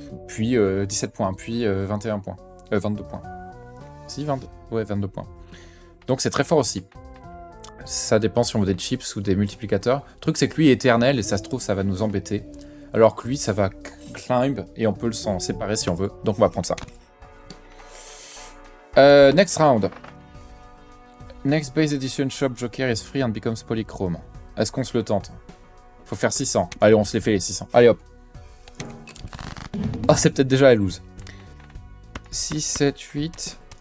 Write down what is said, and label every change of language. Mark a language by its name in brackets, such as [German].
[French] Puis 17 points. Puis 21 points. 22 points. Si, 22. Ouais, 22 points. Donc, c'est très fort aussi. Ça dépend si on veut des chips ou des multiplicateurs. Le truc, c'est que lui est éternel et ça se trouve, ça va nous embêter. Alors que lui, ça va climb et on peut s'en séparer si on veut. Donc, on va prendre ça. [English] Next round. Next base edition shop Joker is free and becomes polychrome. [French] Est-ce qu'on se le tente? Faut faire 600. Allez, on se les fait les 600. Allez hop. Ah, c'est peut-être déjà la lose. 6, 7, 8.